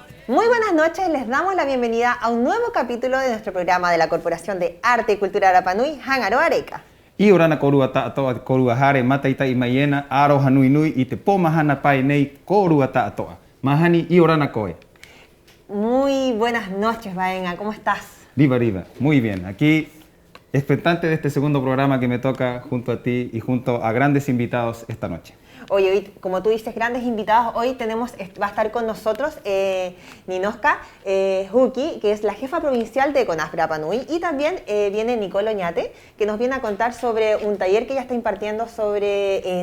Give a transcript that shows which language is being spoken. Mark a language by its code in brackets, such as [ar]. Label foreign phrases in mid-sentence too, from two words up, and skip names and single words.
[es] Muy buenas noches, les damos la bienvenida a un nuevo capítulo de nuestro programa de la Corporación de Arte y Cultura Rapa Nui, Hangaroa Areca. [rap] I orana korua ta'atoa korua hare mataita i maiena aro hanui nui i te pomahana pai nei korua ta'atoa. Mahani i orana koe. [es] Muy buenas noches, Baenga, ¿cómo estás? Riva, muy bien. Aquí expectante de este segundo programa que me toca junto a ti y junto a grandes invitados esta noche. Hoy, como tú dices, grandes invitados. Hoy va a estar con nosotros Ninoska Huki, que es la jefa provincial de CONAF Rapa Nui, y también viene Nicolo Oñate, que nos viene a contar sobre un taller que ella está impartiendo sobre